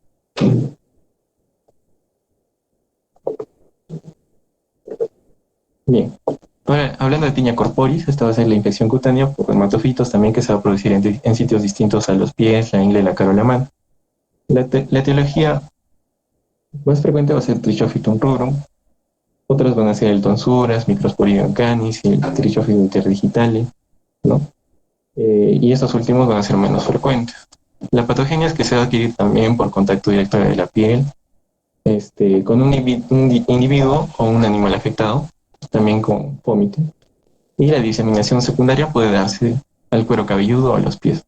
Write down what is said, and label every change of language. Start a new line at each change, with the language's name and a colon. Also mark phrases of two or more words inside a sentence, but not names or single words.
Spanish: Bien. Ahora, hablando de tiña corporis, esta va a ser la infección cutánea por dermatofitos también que se va a producir en sitios distintos a los pies, la ingle, la cara o la mano. La etiología más frecuente va a ser Trichophyton rubrum, otras van a ser el tonsuras, Microsporidium canis y el Trichophyton interdigitale, ¿no? Y estos últimos van a ser menos frecuentes. La patogenia es que se va a adquirir también por contacto directo de la piel, con un individuo o un animal afectado, también con vómito. Y la diseminación secundaria puede darse al cuero cabelludo o a los pies.